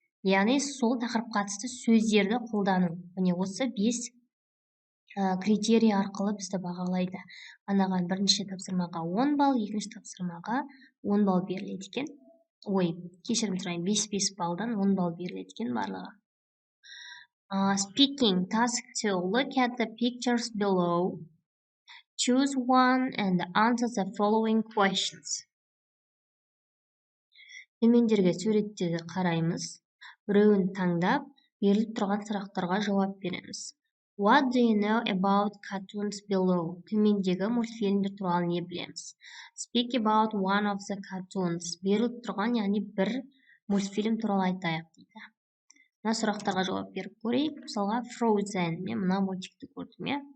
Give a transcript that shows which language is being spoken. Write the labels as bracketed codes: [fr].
[kk] Яғни сол тақырыпқа қатысты сөздерді қолдану. Міне осы 5 критерий арқылы бізді бағалайды. Анаған бірінші тапсырмаға 10 балл, екінші тапсырмаға 10 балл беріледі екен. Кешірім сұрайын, 5 балдан 10 балл беріледі екен барлығы. [en] Speaking task 2. Look at the pictures below. Choose one and answer the following questions. [kk] Төмендерге суреттерді қараймыз. Біреуін таңдап, беріліп тұрған сұрақтарға жауап береміз. [en] What do you know about cartoons below? [kk] Төмендегі мультфильмдер туралы не білеміз? [en] Speak about one of the cartoons. [kk] Беріліп тұрған, яғни бір мультфильм туралы айтайық дейді. Мына сұрақтарға жауап беріп көрейік. Мысалға, Frozen. Мен мына мультикті көрдім,